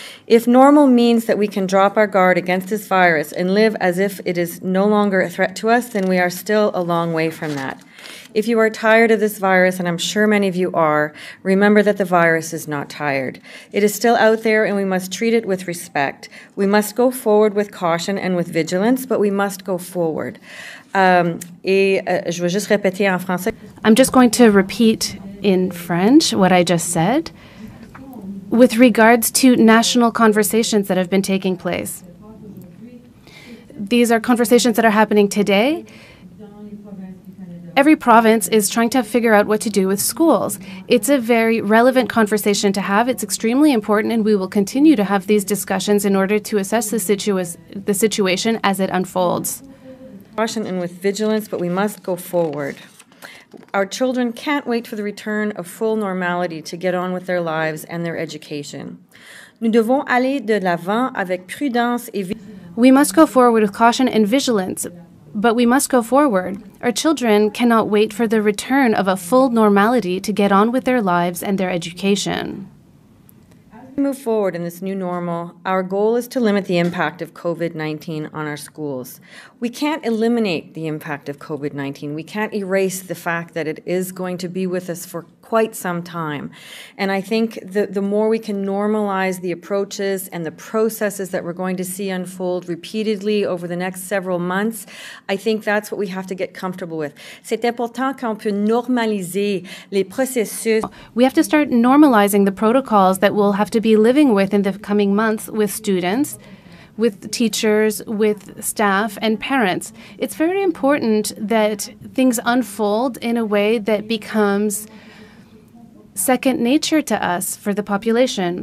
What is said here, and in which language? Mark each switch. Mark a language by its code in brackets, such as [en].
[en] If normal means that we can drop our guard against this virus and live as if it is no longer a threat to us, then we are still a long way from that. If you are tired of this virus, and I'm sure many of you are, remember that the virus is not tired. It is still out there and we must treat it with respect. We must go forward with caution and with vigilance, but we must go forward. [fr] Je vais juste répéter en français. [en] I'm just going to repeat in French what I just said. With regards to national conversations that have been taking place. These are conversations that are happening today every province is trying to figure out what to do with schools. It's a very relevant conversation to have. It's extremely important, and we will continue to have these discussions in order to assess the situation as it unfolds. Caution and with vigilance, but we must go forward. Our children can't wait for the return of full normality to get on with their lives and their education. [fr] Nous devons aller de l'avant avec prudence et [en] We must go forward with caution and vigilance, but we must go forward. Our children cannot wait for the return of a full normality to get on with their lives and their education. As we move forward in this new normal, our goal is to limit the impact of COVID-19 on our schools. We can't eliminate the impact of COVID-19. We can't erase the fact that it is going to be with us for quite some time. And I think the more we can normalize the approaches and the processes that we're going to see unfold repeatedly over the next several months, I think that's what we have to get comfortable with. [fr] C'est important qu'on peut normaliser les processus. [en] We have to start normalizing the protocols that we'll have to be living with in the coming months with students, with teachers, with staff, and parents. It's very important that things unfold in a way that becomes second nature to us for the population.